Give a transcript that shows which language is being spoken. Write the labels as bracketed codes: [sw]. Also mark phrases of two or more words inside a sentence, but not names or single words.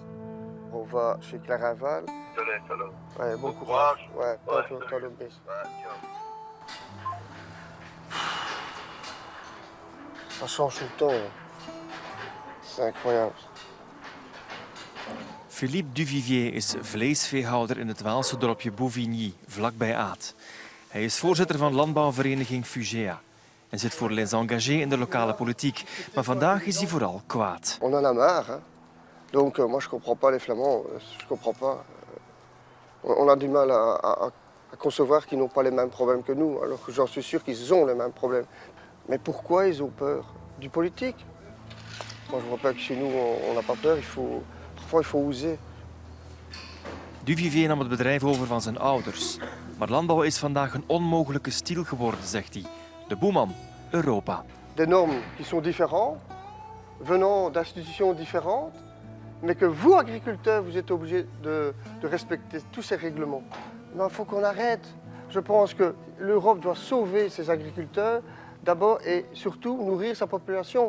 [fr] On va chez Clarinval. Ouais, bon courage. Ouais, t'as le best. Ça change tout le temps. C'est incroyable. [nl] Philippe Duvivier is vleesveehouder in het Waalse dorpje Bouvigny, vlakbij Aat. Hij is voorzitter van landbouwvereniging Fugea en zit voor Les Engagés in de lokale politiek. Maar vandaag is hij vooral kwaad. [fr] On en a marre. Hein. Donc moi je comprends pas les Flamands. Je comprends pas. On a du mal à concevoir qu'ils n'ont pas les mêmes problèmes que nous, alors que j'en suis sûr qu'ils ont les mêmes problèmes. Mais pourquoi ils ont peur du politique? Moi je vois pas que chez nous on n'a pas peur. Parfois il faut oser. [nl] Duvivier nam het bedrijf over van zijn ouders. Maar landbouw is vandaag een onmogelijke stiel geworden, zegt hij. De boeman, Europa. [fr] Des normes qui sont différentes, venant d'institutions différentes, mais que vous, agriculteurs, vous êtes obligés de respecter tous ces règlements. Il faut qu'on arrête. Je pense que l'Europe doit sauver ses agriculteurs, d'abord et surtout nourrir sa population.